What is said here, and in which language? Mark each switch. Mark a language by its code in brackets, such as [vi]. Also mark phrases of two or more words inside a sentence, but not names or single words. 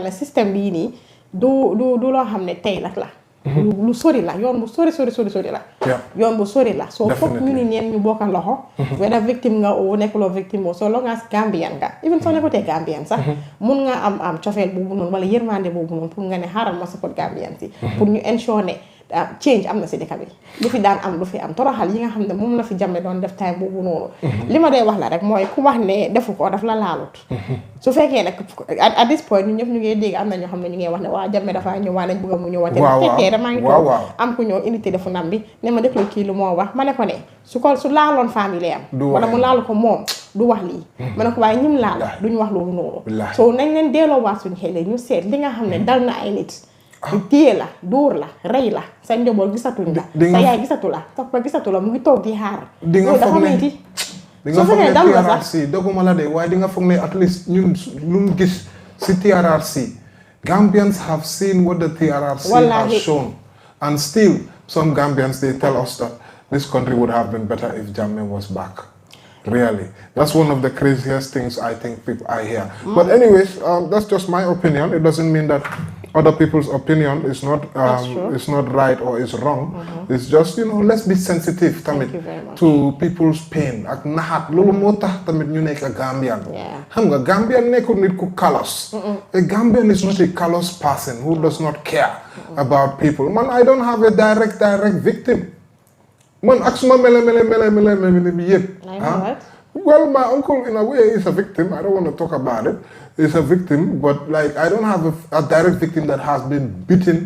[wo] le système bii nii du loo xam ne tey nag la lu sori la yoon bu sori la yoon bu sori la soo foog ñu ni ñeen ñu bokka loxo weda victime nga o nekkuloo victime o soo loo nga Gambian nga even soo nekkutee Gambian sax mun nga am cofeel boobu noonu wala yërmande boobu noonu pour nga ne xaaral ma support Gambian si pour ñu ensure ne change am na si dëkk bi lu fi daan am lu fi am toroxal yi nga xam ne moom la fi Jammeh doon def time boobu noonu li ma dee wax la rek mooy ku wax ne defu ko daf la laalut su fekkee nag [en] at this point [wo] ñun ñëpp ñu ngi dégg am na ñoo xam ne ñu ngi wax ne waa Jammeh dafa ñëw waa nañ bëgg mu ñëwaat fekkee dama ngi toog am ku ñëw indi téléphone am bi ne ma déglu kii lu moo wax ma ne ko ne su laaloon famille am wala mu laalu ko moom du wax lii ma ne ko waaye ñim laal duñu wax loolu noonu so nañ leen delloo waat suñu xel ñu seet li nga xam ne dal na ay nit téye la dóor la rey la sa njaboot gisatuñ la sa yaay gisatu la papa gisatu la mu ngi toog di xaar di nga foog ne di nga foog ne TRRC doguma la de waaye di nga foog ne [en] at least [wo] ñun lu gis si TRRC [en] Gambians have seen what the TRRC has shown and still some Gambians they tell us that this country would have been better if Jammeh was back. Really, that's one of the craziest things I think I hear. But anyways, that's just my opinion. It doesn't mean that other people's opinion is not right or is wrong. It's just, let's be sensitive Thank you very much. to people's pain. [wo] Ak nahat lolu motax tamit ñu nek Gambian. [en] Yeah. [wo] Xam nga Gambian nekul nit ku callous. [en] A Gambian is not a callous person who does not care about people. Man, I don't have a direct victim. [wo] Man, aksuma mele yep. [en] I know that. Well, my uncle, in a way, is a victim. I don't want to talk about it. He's a victim, but like I don't have a direct victim that has been beaten.